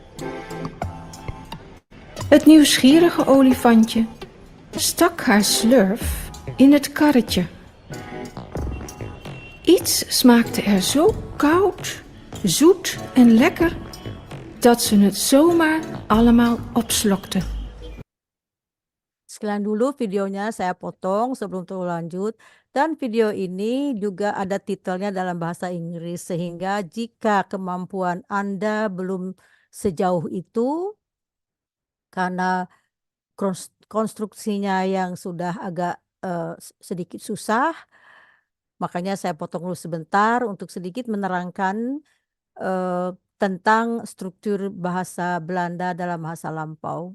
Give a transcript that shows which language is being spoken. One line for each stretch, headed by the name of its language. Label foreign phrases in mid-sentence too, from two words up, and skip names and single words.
Dutch: Het nieuwsgierige olifantje stak haar slurf in het karretje. Iets smaakte er zo koud, zoet en lekker dat ze het zomaar allemaal opslokte.
Indonesian: Sekian dulu videonya saya potong sebelum lanjut. Dan video ini juga ada titelnya dalam bahasa Inggris, sehingga jika kemampuan Anda belum sejauh itu, karena konstruksinya yang sudah agak sedikit susah, makanya saya potong dulu sebentar untuk sedikit menerangkan tentang struktur bahasa Belanda dalam masa lampau.